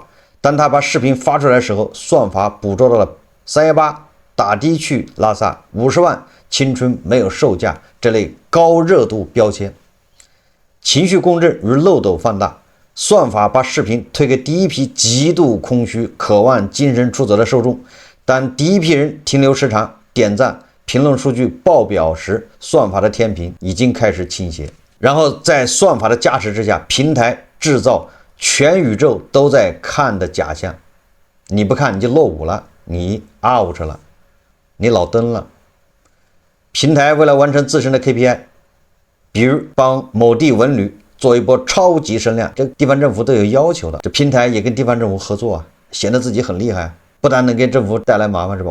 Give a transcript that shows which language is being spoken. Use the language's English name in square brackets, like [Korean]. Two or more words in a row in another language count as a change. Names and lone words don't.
[Chinese] 當他把視頻發出來的時候，算法捕捉到了318打的去拉薩、50萬青春沒有售價這類高熱度標籤，情緒共振如漏斗放大。算法把視頻推給第一批極度空虛、渴望精神出走的受眾。當第一批人停留時長、點讚、評論數據爆表時，算法的天平已經開始傾斜。然後在算法的加持之下，平台制造全宇宙都在看的假象。你不看你就落伍了，你 out 了，你老登了。平台為了完成自身的 KPI， 比如幫某地文旅做一波超級聲量，這地方政府都有要求的，這平台也跟地方政府合作啊，顯得自己很厲害，不但能給政府帶來麻煩，是吧？